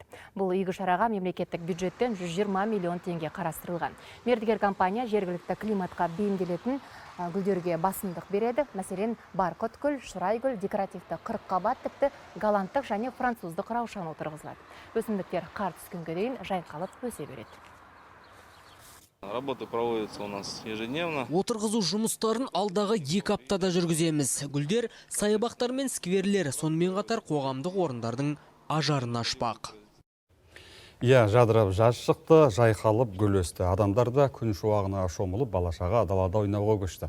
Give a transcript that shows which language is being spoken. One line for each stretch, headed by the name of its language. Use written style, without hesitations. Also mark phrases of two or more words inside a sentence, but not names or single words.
Kazakh: Бұл игі шараға мемлекеттік бюджеттен 120 миллион теңге қарастырылған. Мердігер компания жергілікті климатқа бейімделетін гүлдерге басымдық береді. Мәселен, барқыт гүл, шырай гүл, декоративті қырыққабат, тіпті голландтық және француздық раушан отырғызылады. Өсімдіктер қар түскенге дейін жайқалып өсе береді.
Russian: Работа проводится у нас ежедневно.
Kazakh: Отырғызу жұмыстарын алдағы 2 аптада жүргіземіз. Гүлдер, саябақтар мен скверлер, сонымен қатар қоғамдық орындардың ажарын ашпақ. Жадырап жаз шықты, жайқалып гүл өсті. Адамдар да күн шуағына шомылып, балашаға далада ойнауға көшті.